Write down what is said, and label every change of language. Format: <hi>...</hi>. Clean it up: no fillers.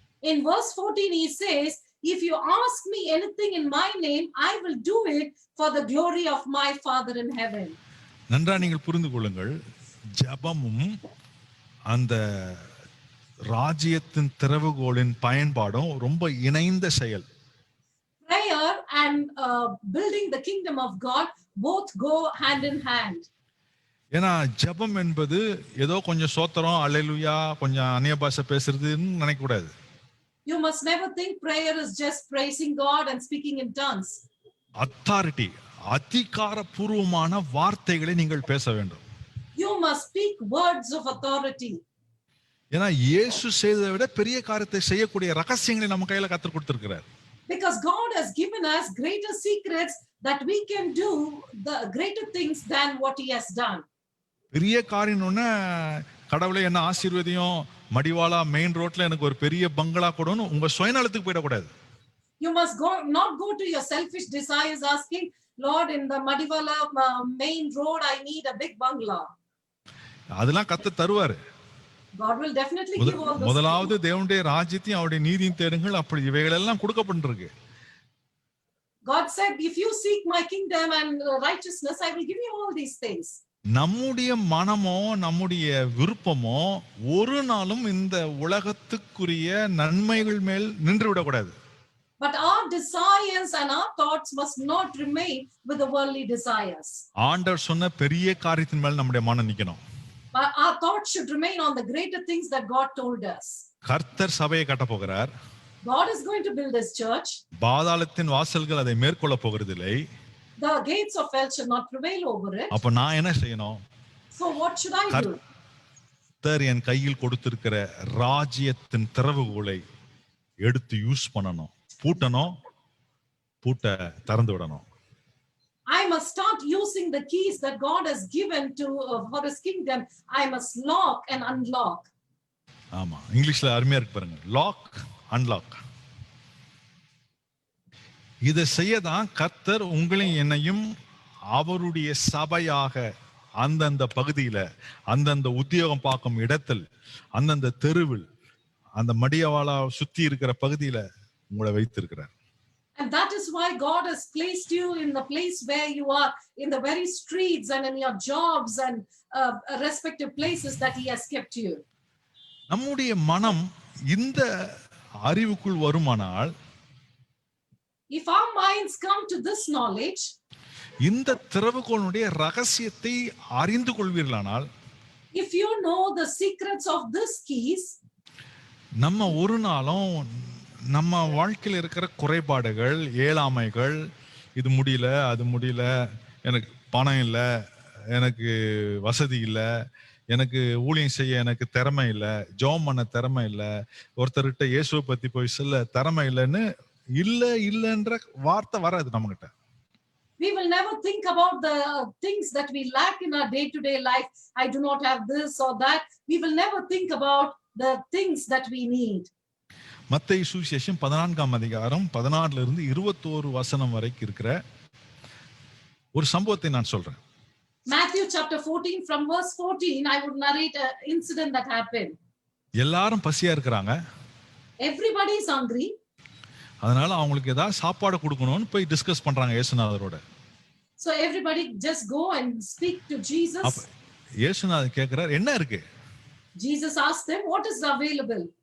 <en>In verse 14 he says, if you ask me anything in my name, I will do it for the glory of my Father in heaven.</en> <ta>நன்றா நீங்கள் புரிந்து கொள்ளுங்கள், ஜெபமும் அந்த ராஜ்யத்தின் திறவுகோலின் பயன்பாடும் ரொம்ப இணைந்த செயல்.</ta> <en>Prayer and building the kingdom of God both go hand in hand.</en> <ta>ஏன்னா ஜெபம் என்பது ஏதோ கொஞ்சம் சோத்திரம், அல்லேலூயா, கொஞ்சம் அந்நிய பாஷை பேசுறதுன்னு நினைக்க கூடாது.</ta> <en>You must never think prayer is just praising God and speaking in tongues.</en> <ta>Authority, அதிகாரப்பூர்வமான வார்த்தைகளை நீங்கள் பேச வேண்டும்.</ta> <en>You must speak words of authority.</en> <ta>ஏன்னா இயேசு செய்ததை விட பெரிய காரியத்தை செய்யக்கூடிய ரகசியங்களை நம்ம கையில கற்றுக் கொடுத்திருக்கிறார்.</ta> <en>Because God has given us greater secrets that we can do the greater things than what he has done.</en> <ta>பெரிய காரியம்னு கடவுளே என்ன ஆசீர்வதியும், மடிவாளா மெயின் ரோட்ல எனக்கு ஒரு பெரிய பங்களா கொடுன்னு உங்க சுயநலத்துக்கு போயிடக்கூடாது.</ta> <en>You must not go to your selfish desires asking, Lord, in the Madiwala main road, I need a big bungalow.</en> <ta>அதெல்லாம் கர்த்தர் தருவாரு.</ta> <en>God will definitely give all those</en> <ta>முதலாவது</ta> <en>things.</en> <ta>தேவனுடைய ராஜ்யத்தையும் அவருடைய நீதியும் தேடுங்கள், அப்படி இவைகள் எல்லாம் கொடுக்கப்பட்டிருக்கு.</ta> <en>God said, if you seek my kingdom and righteousness, I will give you all these things.</en> <ta>நம்முடைய மனமோ நம்முடைய விருப்பமோ ஒரு நாளும் இந்த உலகத்துக்குரிய நன்மைகள் மேல் நின்று விடக்கூடாது.</ta> <en>But our desires and our thoughts must not remain with the worldly desires.</en> <ta>ஆண்டவர் சொன்ன பெரிய காரியத்தின் மேல் நம்முடைய மனம் நிக்கணும்.</ta> <en>But our thoughts should remain on the greater things that God told us.</en> <ta>கர்த்தர் சபையை கட்ட போகிறார்.</ta> <en>God is going to build his church.</en> <ta>பாதாளத்தின் வாசல்கள் அதை மேற்கொள்ள போகிறதில்லை.</ta> <en>The gates of hell shall not prevail over it.</en> <ta>அப்ப நான் என்ன செய்யணும்?</ta> <en>So what should I do?</en> <ta>கர்த்தர் என் கையில் கொடுத்திருக்கிற ராஜ்யத்தின் திறவுகோலை எடுத்து யூஸ் பண்ணணும். பூட்டணும், பூட்ட திறந்து விடணும்.</ta> <en>I must start using the keys that God has given to for his kingdom. I must lock and unlock.</en> <ta>ஆமா, இங்கிலீஷ்ல அருமையா இருக்கு பாருங்க,</ta> <en>Lock unlock.</en> <ta>இதை செய்யதான் கர்த்தர் உங்களையும் என்னையும் அவருடைய சபையாக அந்தந்த பகுதியில, அந்தந்த உத்தியோகம் பார்க்கும் இடத்தில், அந்தந்த தெருவில், அந்த மடியவாளா சுத்தி இருக்கிற பகுதியில உங்களை வைத்திருக்கிறார்.</ta> <en>And that is why God has placed you in the place where you are, in the very streets and in your jobs and respective places that he has kept you.</en> <ta>நம்முடைய மனம் இந்த அறிவுக்குள் வருமானால்,</ta> <en>if our minds come to this knowledge,</en> <ta>இந்த திறவுகோலுடைய ரகசியத்தை அறிந்து கொள்வீர்களானால்,</ta> <en>if you know the secrets of these keys,</en> <ta>நம்ம ஒரு நாளும் நம்ம வாழ்க்கையில் இருக்கிற குறைபாடுகள், ஏழாமைகள், இது முடியல, அது முடியல, எனக்கு பணம் இல்லை, எனக்கு வசதி இல்லை, எனக்கு ஊழியம் செய்ய எனக்கு திறமை இல்லை, ஜெபம் பண்ண திறமை இல்லை, ஒருத்தர்கிட்ட இயேசுவை பத்தி போய் சொல்ல திறமை இல்லைன்னு இல்லைன்ற வார்த்தை வராது நம்ம கிட்ட.</ta> <en>we will never think about the things that we lack in our day-to-day life. I do not have this or that. We will never think about the things that we need.</en> <ta>மத்தேயு சுவிசேஷம் 14ஆம் அதிகாரம் 16 இருந்து 21 வசனம் வரைக்கும் இருக்கிற ஒரு சம்பவத்தை நான் சொல்றேன்.</ta> <en>Matthew chapter 14 from verse 14, I would narrate an incident that happened.</en> <ta>எல்லாரும் பசியா இருக்கிறாங்க.</ta> <en>Everybody is hungry.</en> <ta>அதனால அவங்களுக்கு ஏதாவது சாப்பாடு கொடுக்கணும்னு போய் டிஸ்கஸ் பண்றாங்க இயேசுநாதரோட.</ta> <en>So everybody just go and speak to Jesus.</en> <ta>இயேசுநாதர் கேக்குறார், என்ன இருக்கு?</ta> <en>Jesus asked them, what is available?</en>